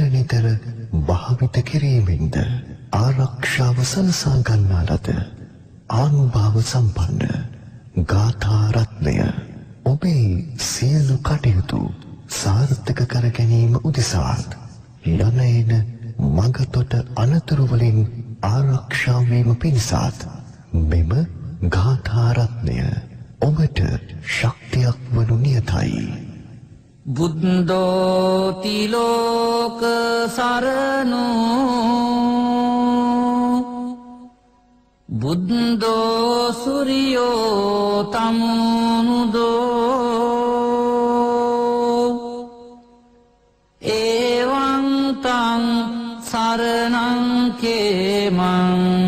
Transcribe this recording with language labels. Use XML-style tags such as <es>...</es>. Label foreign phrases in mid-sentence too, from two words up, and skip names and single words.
<si>නිතර භාවිත කිරීමෙන්ද ආරක්ෂාව සලසා ගන්නා ලද ආනුභාව සම්පන්න ගාථා රත්නය ඔබේ සියලු කටයුතු සාර්ථක කර ගැනීම උදෙසාත් යන මගතොට අනතුරු වලින් ආරක්ෂා වීම පිණිසත් මෙම ගාථා රත්නය ඔබට ශක්තියක් වනු නියතයි.</si> <pi>බුද්ධෝති ලෝක සරණෝ බුද්ධෝ සූර්යෝ තමුනුදෝ එවං තං සරණං කේමං</pi>